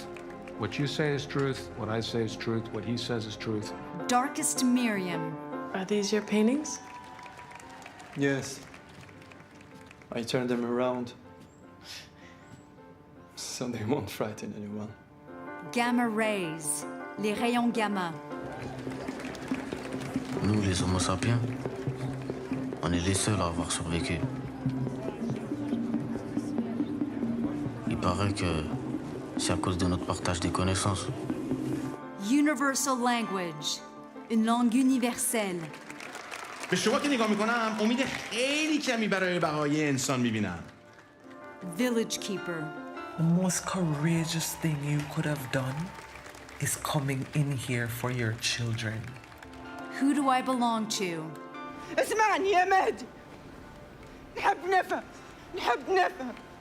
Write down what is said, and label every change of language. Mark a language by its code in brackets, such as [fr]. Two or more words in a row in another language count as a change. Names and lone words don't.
[en] What you say is truth, what I say is truth, what he says is truth. Darkest Miriam. Are these your paintings? Yes. I turned them around so they won't frighten anyone. Gamma Rays. [fr] Les rayons gamma. Nous, les Homo sapiens, on est les seuls à avoir survécu. Il paraît que c'est à cause de notre partage des connaissances. [en] Universal Language. [fr] Une langue universelle. [fa] به شما که نگاه میکنم امید خیلی کمی برای بقای انسان میبینم. [en] Village Keeper. The most courageous thing you could have done is coming in here for your children. Who do I belong to? [ar] اسمعني يا مهدي. نحب نفهم.